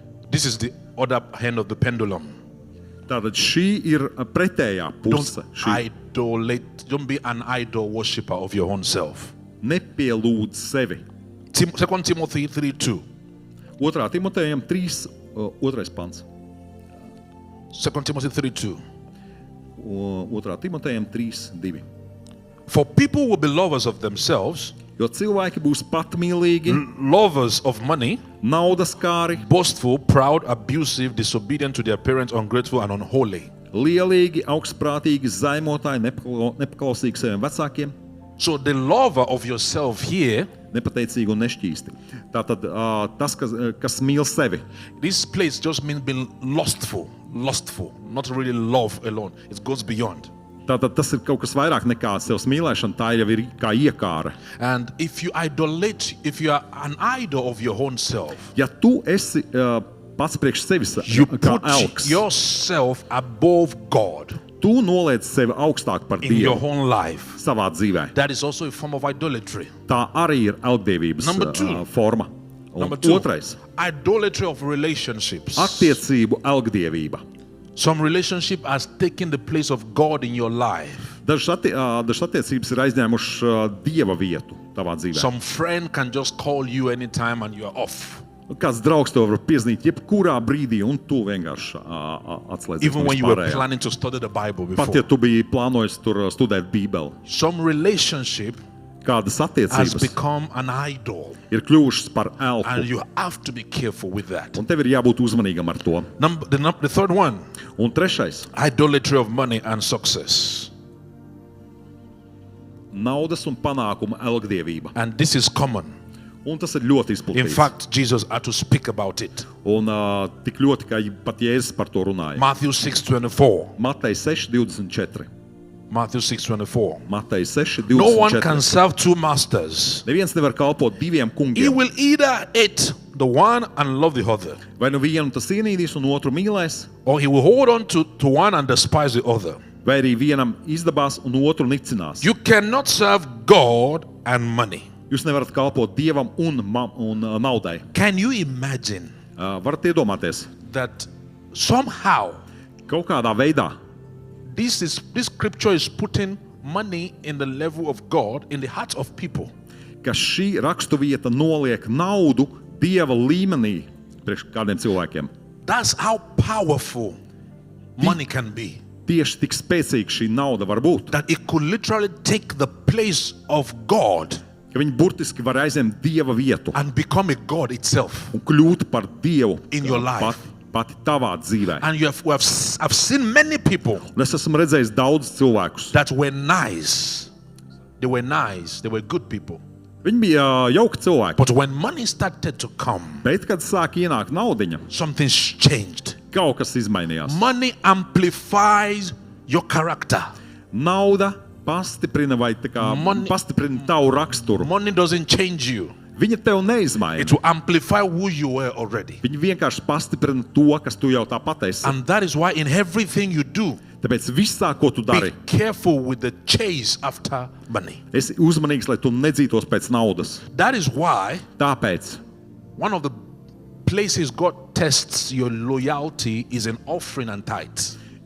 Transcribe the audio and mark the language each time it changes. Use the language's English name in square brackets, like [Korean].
[English] This is the other hand of the pendulum. [Latvian] Tātad šī ir pretējā puse. [English] Don't be an idol worshiper of your own self. [Latvian] Nepielūdz sevi. [English] 2 Timothy 3:2. [Latvian] 2. Timotejam 3. 2. pants. [English] 2 Timothy 3:2. [Latvian] 2. Timotejam 3. 2. [English] For people will be lovers of themselves, [Latvian] Jo cilvēki būs patmīlīgi, [English] lovers of money, [Latvian] naudas kāri, [English] boastful, proud, abusive, disobedient to their parents, ungrateful, and unholy. [Latvian] lielīgi, augstprātīgi, zaimotāji, nepaklausīgi saviem vecākiem, [English] So the lover of yourself here, [Latvian] nepateicīgi un nešķīsti. Tātad tas, kas mīl sevi, [English] this place just means being lustful, not really love alone. It goes beyond. [Latvian] tātad tas ir kaut kas vairāk nekā sevs mīlēšana, tā jau ir kā iekāra. [English] And if you are an idol of your own self, [Latvian] Ja tu esi pats priekš sevis [English] you [Latvian] kā [English] put [Latvian] elks, [English] yourself above God [Latvian] tu noliec sevi augstāk par [English] in your [Latvian] Dievu [English] own life. [Latvian] savā dzīvē. [English] That is also a form of idolatry. [Latvian] Tā arī ir algdievības [English] Number two. [Latvian] forma. Un [English] Number two, [Latvian] otrais [English] idolatry of relationships. [Latvian] - attiecību algdievība. [English] Some relationship has taken the place of God in your life. [Latvian] Dažas attiecības ir aizņēmušas Dieva vietu tavā dzīvē. [English] Some friend can just call you anytime and you are off. [Latvian] Kāds draugs tev var piezvanīt jebkurā brīdī, un tu vienkārši atslēdzies [English] Even [Latvian] no [English] when you were [Latvian] vispārējā. [English] planning to study the Bible [Latvian] Pat ja [English] before. [Latvian] tu biji plānojis tur studēt Bībeli, [English] Some relationship [Latvian] kādas [English] has [Latvian] attiecības [English] become an idol. [Latvian] ir kļuvušas par [English] And [Latvian] elpu, [English] you have to be careful with that. [Latvian] un tev ir jābūt uzmanīgam ar to. [English] The third one, [Latvian] Un trešais [English] idolatry of money and success. [Latvian] - naudas un panākuma algdievība. [English] And this is common. [Latvian] Un tas ir ļoti [English] In [Latvian] izplatīts. [English] fact, Jesus had to speak about it. [Latvian] Un tik ļoti, ka pat Jēzus par to runāja. [English] Matthew 6:24. [Latvian] Matei 6:24. [English] Matthew 6:24. [Latvian] Matei [English] No one can [Latvian] 6:24. [English] serve two masters. [Latvian] Neviens nevar kalpot diviem [English] He [Latvian] kungiem. [English] will either hate the one and love the other, [Latvian] Vai nu vienu tas ienīdīs un otru mīlēs, [English] or he will hold on to one and despise the other. [Latvian] vai arī vienam izdabās un otru nicinās. [English] You cannot serve God and money. [Latvian] Jūs nevarat kalpot Dievam un naudai. [English] Can you imagine [Latvian] Varat iedomāties, [English] that somehow [Latvian] kaut kādā veidā [English] this scripture is putting money in the level of God in the hearts of people? [Latvian] ka šī raksturvieta noliek naudu Dieva límenī priekš kādiem cilvēkiem. [English] That's how powerful money can be. [Latvian] Tieši tik spēcīga šī nauda var būt, [English] That it could literally take the place of God [Latvian] ka viņi burtiski var aizņemt Dieva vietu [English] and become a God itself. [Latvian] un kļūt par Dievu [English] In your life. [Latvian] pati tavā dzīvē. [English] And I've seen many people [Latvian] Un es esmu redzējis daudz cilvēkus. [English] that were nice. They were good people. [Latvian] Viņi bija jauki cilvēki, [English] But when money started to come, [Latvian] bet kad sāk ienākt naudiņa, [English] something's changed. [Latvian] kaut kas izmainījās. [English] Money amplifies your character. [Latvian] Nauda pastiprina vai tā kā [English] Money- [Latvian] pastiprina tavu raksturu. [English] Money doesn't change you. [Latvian] Viņa tev neizmaina. [English] It will amplify who you were already. [Latvian] Viņa vienkārši pastiprina to, kas tu jau tāpat esi. [English] And that is why in everything you do, [Latvian] Tāpēc visā, ko tu [English] be [Latvian] dari, [English] careful with the chase after money. [Latvian] esi uzmanīgs, lai tu nedzītos pēc naudas. [English] That is why [Latvian] Tāpēc [English] one of the places God tests your loyalty is in offering and tithes.